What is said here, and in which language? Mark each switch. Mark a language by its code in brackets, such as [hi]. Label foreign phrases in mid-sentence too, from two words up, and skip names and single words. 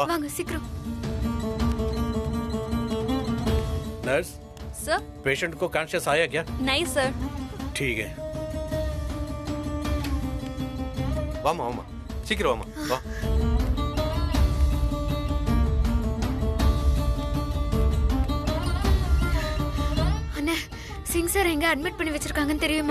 [ta] வாங்க சீக்கிரம். [hi] नर्स सर पेशेंट को कॉन्शियस आया क्या? नहीं सर. ठीक है. [ta] வாமா வாமா சீக்கிரம் வாமா வா. அண்ணா சிங் சார் எங்க அட்மிட் பண்ணி வச்சிருக்காங்கன்னு தெரியுமா?